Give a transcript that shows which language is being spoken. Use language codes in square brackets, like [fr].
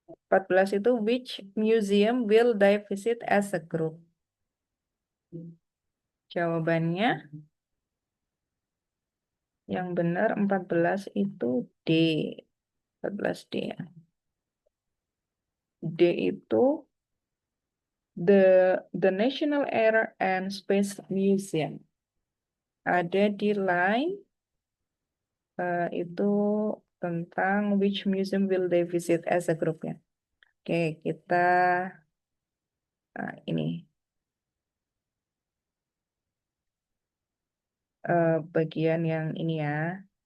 [en] 14 itu which museum will they visit as a group? [id] Jawabannya yang benar 14 itu D. 14 D. D itu the National Air and Space Museum. Ada di line itu tentang [en] which museum will they visit as a group [id] ya. Oke, kita ini bagian yang ini ya.